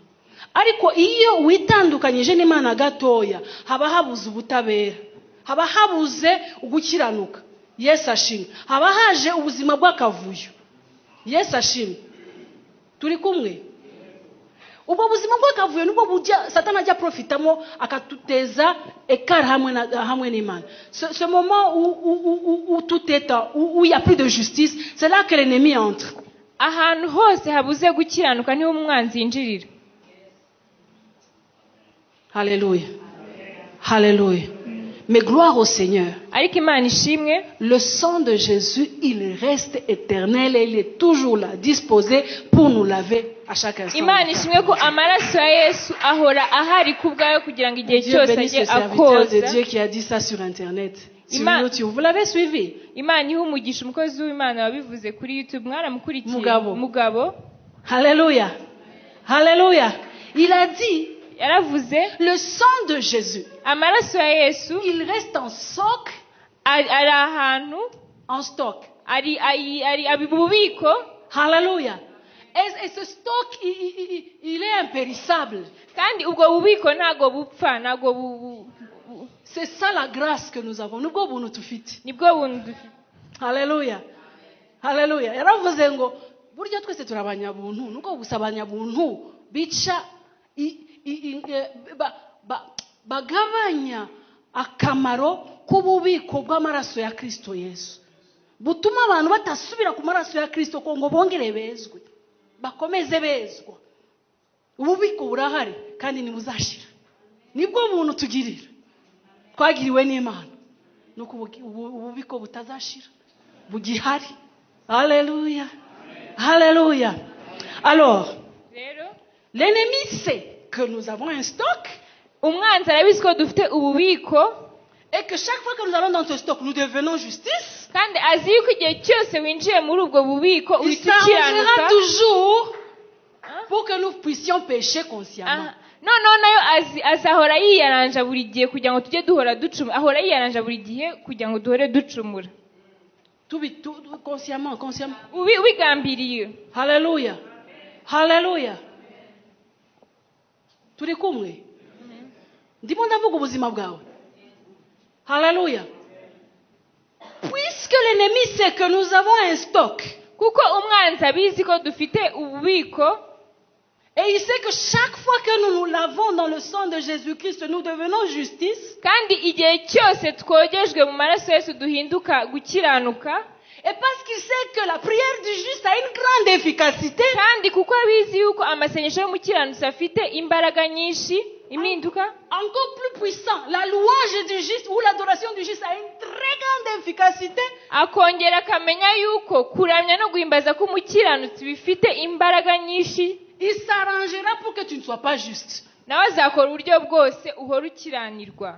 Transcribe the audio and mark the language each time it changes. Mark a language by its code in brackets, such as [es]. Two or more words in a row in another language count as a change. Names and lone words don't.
[rw] Ariko iyo witandukanyije n'Imana gatoya, haba habuze ubutabera, haba habuze ugukiranuka. Yesu ashimwe. Haba haje ubuzima bw'akavuyo. Yesu ashimwe. Turi kumwe? Ubwo buzima bw'akavuyo nubwo bujya Satani ajya profitamo akatuteza écart hamwe n'Imana. [fr] Ce moment où tout est où il y a plus de justice, c'est là que l'ennemi entre. [rw] Ahantu hose habuze gukiranuka niho umwanzi yinjirira. [fr] Alléluia. Alléluia. Mais gloire au Seigneur. [rw] ariko imana ishimwe [fr] Le sang de Jésus, il reste éternel et il est toujours là, disposé pour nous laver à chaque instant. [rw] imana ishimwe ko amaraso ya yesu ahora ahari ku bwayo kugira ngo igihe [fr] Dieu [rw] cyose [fr] bénisse [rw] ajye [fr] ce serviteur de [rw] akoza [fr] Dieu qui a dit ça sur Internet. Sur [rw] Ima- [fr] YouTube. Vous l'avez suivi? [rw] imana iha umugisha umukozi w'imana wabivuze kuri youtube mwaramukurikiye Mugabo. [fr] Alléluia. Alléluia. Il a dit, [rw] yaravuze [fr] le sang de Jésus, [rw] amaraso ya yesu [fr] il reste en stock, [rw] ari ahantu [fr] en stock. [rw] ari mu bubiko [fr] Alléluia. Et ce stock, il est impérissable. [rw] kandi ubwo bubiko ntago bupfa ntago [fr] C'est ça la grâce que nous avons. [rw] Nubwo buntu tufite. nibwo buntu dufite. Haleluya. Haleluya. Yaravuze ngo burya twese turi abanyabuntu. Nubwo gusa abanyabuntu bica bagabanya akamaro k'ububiko bw'amaraso ya Kristo Yesu. Butuma abantu batasubira ku maraso ya Kristo ko ngo bongere bezwe. Bakomeze bezwa. Ububiko burahari kandi ntibuzashira. Nibwo buntu tugirira. Twagiriwe n'Imana. Nuko ububiko butazashira. Bugihari. [fr] Alléluia. Alléluia. Alors, l'ennemi sait que nous avons un stock. [rw] Umwanzi arabizi ko dufite ububiko. [fr] Et que chaque fois que nous allons dans ce stock, nous devenons justice. [rw] Kandi azi yuko igihe cyose winjiye muri ubwo bubiko [fr] Il s'arrangera toujours pour que nous puissions pécher consciemment. [rw] noneho nayo azahora yiyaranja buri gihe kugira ngo tujye duhora ducumura. Ahora yiyaranja buri gihe kugira ngo duhore ducumura. [fr] Consciemment. [rw] Ubigambiriye. Hallelujah. Hallelujah. Turi kumwe. Ndimo ndavuga ubuzima bwawe. Hallelujah. [fr] Puisque l'ennemi sait que nous avons un stock. [rw] Kuko umwanzi abizi ko dufite ububiko. [fr] Et il sait que chaque fois que nous lavons dans le sang de Jésus-Christ, nous devenons justice. [rw] Kandi igihe cyose twogejwe mu maraso Yesu duhinduka gukiranuka. [fr] Et parce qu'il sait que la prière du juste a une grande efficacité. [rw] Kandi kuko abizi yuko amasengesho y'umukiranutsi afite imbaraga nyinshi impinduka. [fr] Encore plus puissant, la louange du juste ou l'adoration du juste a une très grande efficacité. [rw] Akongera akamenya yuko kuramya no guhimbaza k'umukiranutsi bifite imbaraga nyinshi. [fr] Il s'arrangera pour que tu ne sois pas juste. [rw] Nawe azakora uburyo bwose uhora ukiranirwa.